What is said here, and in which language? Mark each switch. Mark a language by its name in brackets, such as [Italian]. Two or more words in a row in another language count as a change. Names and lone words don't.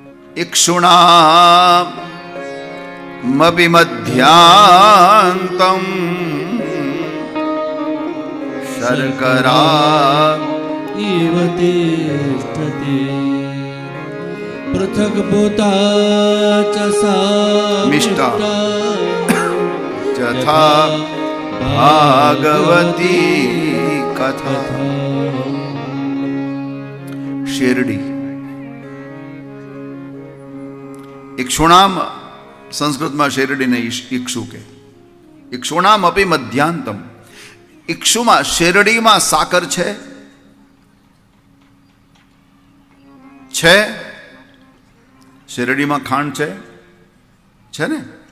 [Sanskrit] इक्षुणामभिमध्यान्तं शर्करा इव तिष्ठति पृथक् भूता च मिष्टा यथा भागवती कथा। [Gujarati] શેરડી ઇક્ષુણામ સંસ્કૃતમાં શેરડીને ઇક્ષુ કે. [Sanskrit] इक्षुणाम अपी मध्यांतम. [Gujarati] ઇક્ષુમાં શેરડીમાં સાકર છે શેરડીમાં ખાંડ છે ને.